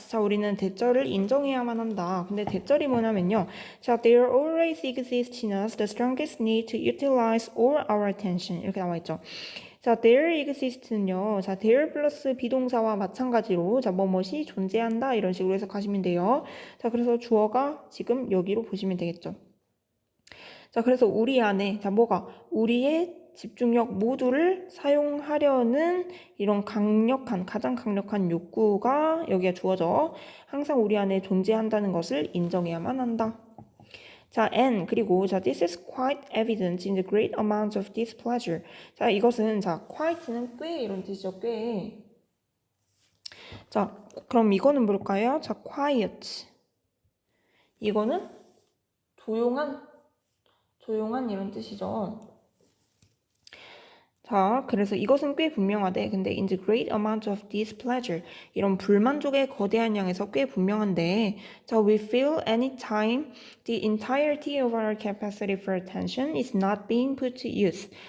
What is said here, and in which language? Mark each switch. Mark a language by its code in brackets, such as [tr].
[ko] 자, 우리는 대절을 인정해야만 한다. 근데 대절이 뭐냐면요. [en] 자, there always exists in us the strongest need to utilize all our attention. [ko] 이렇게 나와 있죠. 자, there exist는요. 자, there 플러스 비동사와 마찬가지로 자, 뭐뭇이 존재한다 이런 식으로 해석하시면 돼요. 자, 그래서 주어가 지금 여기로 보시면 되겠죠. 자, 그래서 우리 안에 자, 뭐가 우리의 집중력 모두를 사용하려는 이런 가장 강력한 욕구가 여기에 주어져 항상 우리 안에 존재한다는 것을 인정해야만 한다. [en] 자, and 그리고 자, this is quite evident in the great amount of displeasure. [ko] 자, 이것은 자, quite는 꽤 이런 뜻이죠. 꽤. 자, 그럼 이거는 뭘까요? 자, quiet. 이거는 조용한 이런 뜻이죠. 자, 그래서 이것은 꽤 분명하대. [en] 근데 in the great amount of displeasure. [ko] 이런 불만족의 거대한 양에서 꽤 분명한데 [en] 자, we feel anytime the entirety of our capacity for attention is not being put to use.